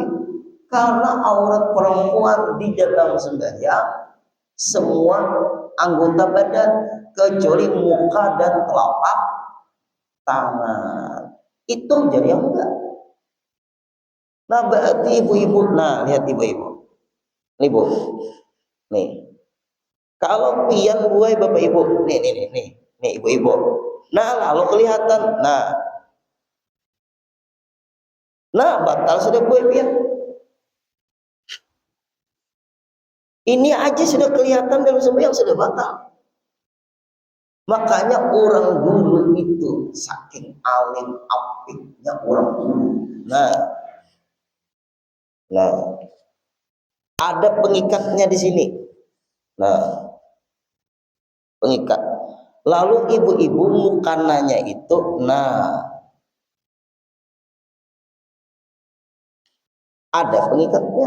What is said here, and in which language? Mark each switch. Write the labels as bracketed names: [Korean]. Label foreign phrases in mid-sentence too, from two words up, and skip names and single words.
[Indonesian] Karena aurat perempuan di dalam sembahyang semua anggota badan kecuali muka dan telapak tangan. Itu jadi yang enggak. Nah berarti ibu-ibu, nah lihat ibu-ibu. Nih Bu. Nih. [Banjar] Kalau pian buai Bapak Ibu, nih ibu-ibu. Nah lalu kelihatan, nah batal sudah buai pian. [Indonesian] Ini aja sudah kelihatan dalam sembahyang sudah batal. Makanya orang dulu itu saking alim apiknya orang dulu. Nah, ada pengikatnya di sini. Nah, pengikat. Lalu ibu-ibu mukananya itu, ada pengikatnya.